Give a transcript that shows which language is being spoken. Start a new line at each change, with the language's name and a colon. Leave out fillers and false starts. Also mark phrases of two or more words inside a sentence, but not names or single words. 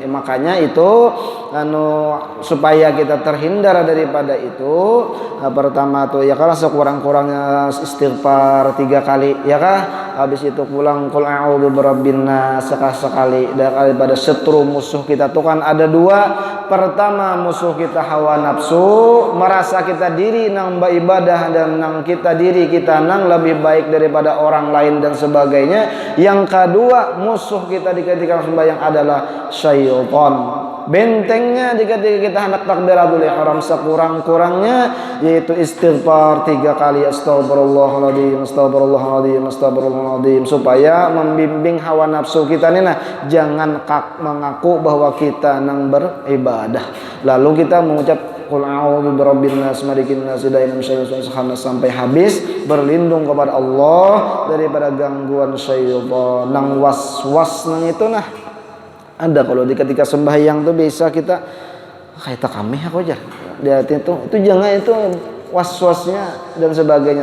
Banjar: Makanya itu supaya kita terhindar daripada itu, pertama tuh ya kah sekurang-kurangnya istighfar 3 kali, ya kah. Habis itu pulang
Arabic: قل أعوذ برب الناس
Banjar: sekali, daripada setru musuh kita tuh kan ada 2. Pertama musuh kita hawa nafsu, merasa kita diri nang beribadah dan nang kita diri kita nang lebih baik daripada orang lain dan sebagainya. Yang kedua musuh kita di ketika sembahyang adalah syaitan. Bentengnya di ketika kita hendak
Arabic: تكبيرة الإحرام
Banjar: sekurang-kurangnya yaitu istighfar 3 kali,
Arabic: أستغفر الله العظيم أستغفر الله العظيم أستغفر الله العظيم,
Banjar: supaya membimbing hawa nafsu kita nih. Nah, jangan mengaku bahwa kita nang beribadah lalu kita mengucap
Arabic: قل أعوذ برب الناس ملك الناس إله شيطان
Banjar: sampai habis, berlindung kepada Allah daripada gangguan syaitan. Nang was-was nang itu nah ada kalau di ketika sembahyang tuh bisa kita kayak kami aku aja dia itu jangan itu was-wasnya dan sebagainya.